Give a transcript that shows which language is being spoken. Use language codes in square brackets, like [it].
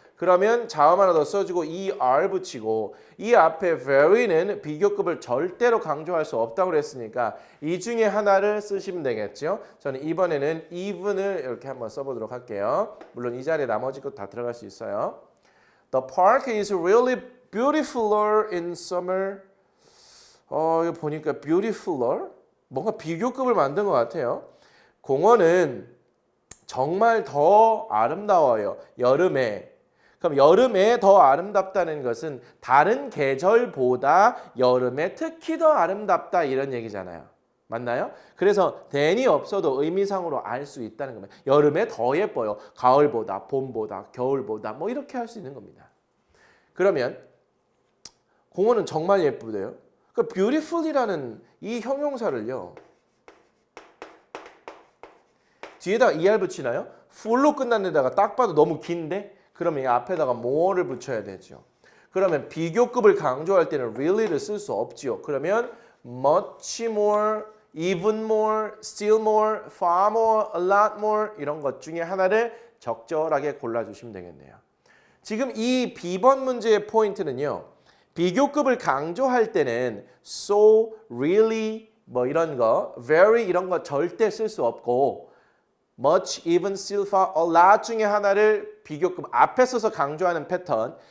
[ko] 그러면 자음 하나 더 써주고 er 붙이고 이 앞에 very는 비교급을 절대로 강조할 수 없다고 그랬으니까 이 중에 하나를 쓰시면 되겠죠. 저는 이번에는 even을 이렇게 한번 써보도록 할게요. 물론 이 자리에 나머지 것 다 들어갈 수 있어요. [en] The park is really beautifuler in summer. [ko] 이거 보니까 beautifuler? 뭔가 비교급을 만든 것 같아요. 공원은 정말 더 아름다워요. 여름에. 그럼 여름에 더 아름답다는 것은 다른 계절보다 여름에 특히 더 아름답다 이런 얘기잖아요. 맞나요? 그래서 than이 없어도 의미상으로 알 수 있다는 겁니다. 여름에 더 예뻐요. 가을보다, 봄보다, 겨울보다 뭐 이렇게 할 수 있는 겁니다. 그러면 공원은 정말 예쁘대요. 그 beautiful이라는 이 형용사를요. 뒤에다가 er 붙이나요? full로 끝난 데다가 딱 봐도 너무 긴데 그러면 이 앞에다가 more를 붙여야 되죠. 그러면 비교급을 강조할 때는 really를 쓸 수 없지요. [en] 그러면 much more, even more, still more, far more, a lot more 이런 것 중에 하나를 적절하게 골라주시면 되겠네요. [ko] 지금 이 B번 문제의 포인트는요. 비교급을 강조할 때는 so, really 뭐 이런 거, very 이런 거 절대 쓸 수 없고 much, even, still, far, a lot 중에 하나를 비교급 앞에 써서 강조하는 패턴.